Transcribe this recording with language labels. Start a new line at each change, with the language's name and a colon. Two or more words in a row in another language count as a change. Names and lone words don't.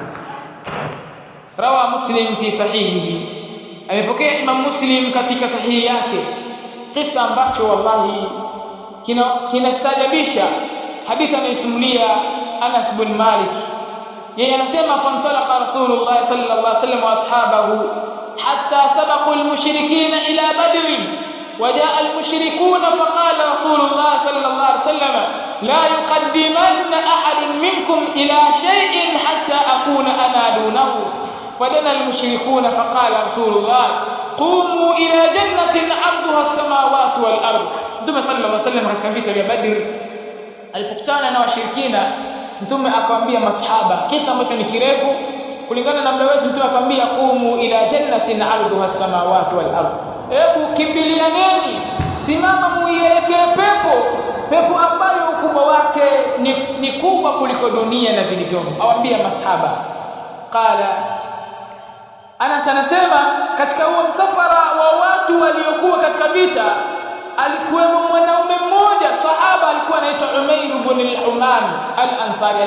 Arabic: روى مسلم في صحيحه,
Swahili: amepokea Imam Muslim katika sahihi yake kisa ambacho wallahi kinastajabisha, hadithi anayosimulia Anas bin Malik. Yeye anasema
Arabic: فانطلق رسول الله صلى الله عليه وسلم وأصحابه حتى سبقوا المشركين إلى بدر, وجاء المشركون فقال رسول الله صلى الله عليه وسلم لا يقدمن أحد منكم إلى شيء حتى أكون أنا دونه. فدنا المشركون فقال رسول الله قوموا إلى جنة عرضها السماوات والأرض.
Swahili: Mtume
Arabic: صلى الله عليه وسلم
Swahili: katika vita vya Badr alipokutana na washirikina, Mtume akamwambia masahaba, kisa ambacho ni kirefu kulingana na muda wetu, Mtume akamwambia
Arabic: قوموا إلى جنة عرضها السماوات والأرض,
Swahili: hebu kimbilianeni, simama muielekee pepo ambayo ukubwa wake ni kubwa kuliko dunia na vilivyomo. Awaambia masahaba. Qala Anas anasema katika huo msafara wa watu waliokuwa katika vita alikuwemo mwanaume mmoja sahaba, alikuwa anaitwa Umayr ibn al-Uman al-Ansari.